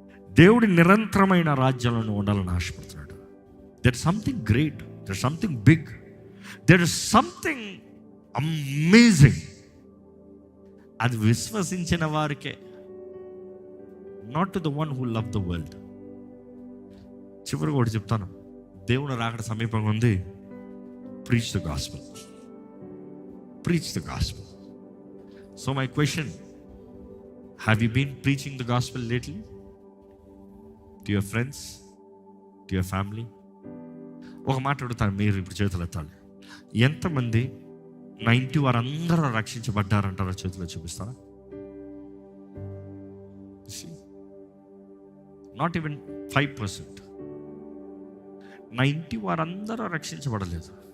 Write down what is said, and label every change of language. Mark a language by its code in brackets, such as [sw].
[te] దేవుడి నిరంతరమైన రాజ్యంలో ఉండాలని ఆశపడుతున్నాడు. [en] There something great, there something big, there is something amazing. [te] అది విశ్వసించిన వారికే, [en] Not to the one who love the world. [te] చివరికి ఒకటి చెప్తాను, దేవుని రాకడ సమీపంగా ఉంది. [en] Preach the gospel, preach the gospel. So my question, have you been preaching the gospel lately to your friends, to your family? [te] ఒక మాట అడుగుతాను, మీరు ఇప్పుడు చేతులు ఎత్తాలి. ఎంతమంది 90 వారందరూ రక్షించబడ్డారంటారో చేతులు చూపిస్తారా? [en] Not even 5%. [te] 90 వారందరూ రక్షించబడలేదు.